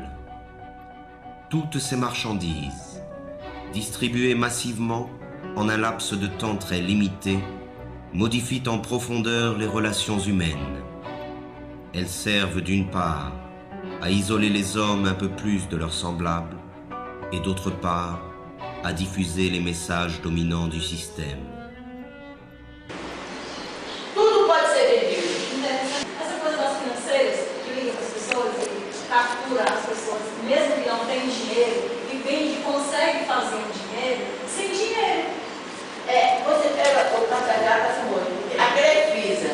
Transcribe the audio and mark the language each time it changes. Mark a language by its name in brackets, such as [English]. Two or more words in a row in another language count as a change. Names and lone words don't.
[French] Toutes ces marchandises, distribuées massivement en un laps de temps très limité, modifient en profondeur les relations humaines. Elles servent d'une part à isoler les hommes un peu plus de leurs semblables et d'autre part à diffuser les messages dominants du système. [Portuguese] Tudo pode ser vendido. Essa coisa das financeiras que liga para as pessoas e captura as pessoas, mesmo que não tem dinheiro, e vende, consegue fazer um dinheiro sem dinheiro. Você pega o Catarata, Simone, a Crefisa.